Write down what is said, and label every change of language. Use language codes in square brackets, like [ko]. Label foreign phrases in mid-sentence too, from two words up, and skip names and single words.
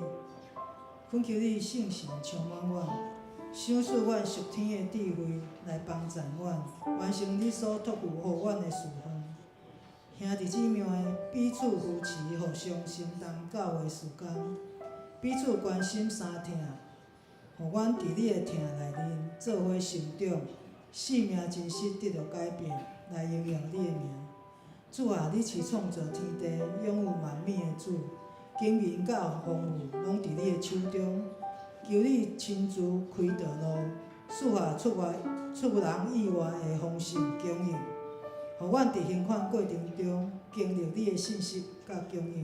[nan] 恳求你圣神充满阮，赏赐阮属天的智慧，来帮助阮完成你所托付予阮的事项。兄弟姊妹彼此扶持，互相承担教会事工，彼此关心相疼，互阮伫你的疼内面做伙成长，生命真实得到改变，来荣耀你的名。主啊，你是创造天地、拥有万美的主，经营甲丰富拢伫你的手中。求你亲自开道路，赐下出人意外的丰盛供应，互阮伫行款过程中经历你的信息甲供应。